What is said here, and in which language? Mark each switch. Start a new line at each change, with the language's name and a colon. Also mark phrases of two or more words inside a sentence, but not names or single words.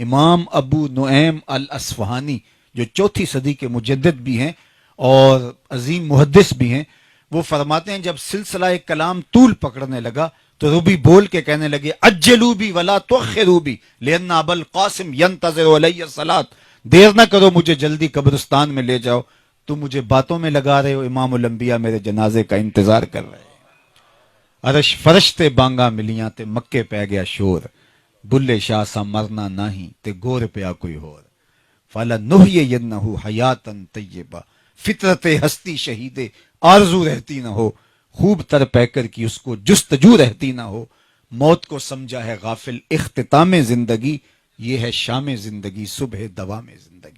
Urdu: امام ابو نعیم الاصفہانی جو 4 صدی کے مجدد بھی ہیں اور عظیم محدث بھی ہیں، وہ فرماتے ہیں جب سلسلہ کلام طول پکڑنے لگا تو ربی بول کے کہنے لگے
Arabic: اجلو بی ولا تؤخروا بی لان ابا القاسم ينتظر علی الصلاۃ.
Urdu: دیر نہ کرو، مجھے جلدی قبرستان میں لے جاؤ، تم مجھے باتوں میں لگا رہے ہو، امام الانبیاء میرے جنازے کا انتظار کر رہے ہیں.
Punjabi: عرش فرش تے بانگا ملیاں تے مکے پہ گیا شور، بلے شاہ سا مرنا نہیں تے گور پیا کوئی ہور.
Arabic: فَلَنُحْيِيَنَّهُ حَيَاتًا طَيِّبَةً،
Urdu: فطرت ہستی شہید آرزو رہتی نہ ہو، خوب تر پیکر کی اس کو جستجو رہتی نہ ہو. موت کو سمجھا ہے غافل اختتام زندگی، یہ ہے شام زندگی صبح دوام زندگی.